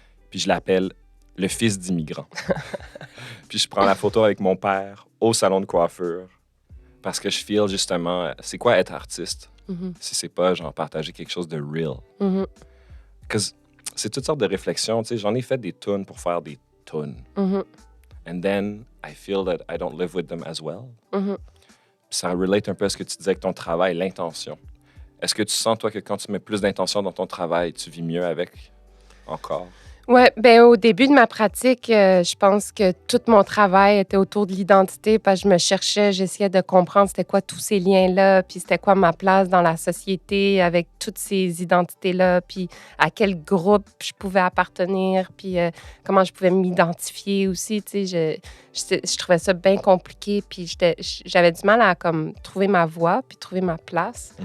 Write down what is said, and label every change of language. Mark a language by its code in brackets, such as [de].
[fr] Puis je l'appelle « Le fils d'immigrant ». Puis je prends la photo avec mon père au salon de coiffure parce que je feel justement, c'est quoi être artiste Mhm. si c'est pas, genre, partager quelque chose de real. Mhm. Parce que c'est toutes sortes de réflexions. Tu sais, j'en ai fait des tunes pour faire des tunes. Mhm. [en] And then, I feel that I don't live with them as well. Mhm. [fr] Puis ça relate un peu à ce que tu disais avec ton travail, l'intention. Est-ce que tu sens, toi, que quand tu mets plus d'intention dans ton travail, tu vis mieux avec encore? Ouais, ben au début de ma pratique, je pense que tout mon travail était autour de l'identité parce que je me cherchais, j'essayais de comprendre c'était quoi tous ces liens-là, puis c'était quoi ma place dans la société avec toutes ces identités-là, puis à quel groupe je pouvais appartenir, puis comment je pouvais m'identifier aussi, tu sais, je trouvais ça bien compliqué, puis j'avais du mal à comme trouver ma voie, puis trouver ma place.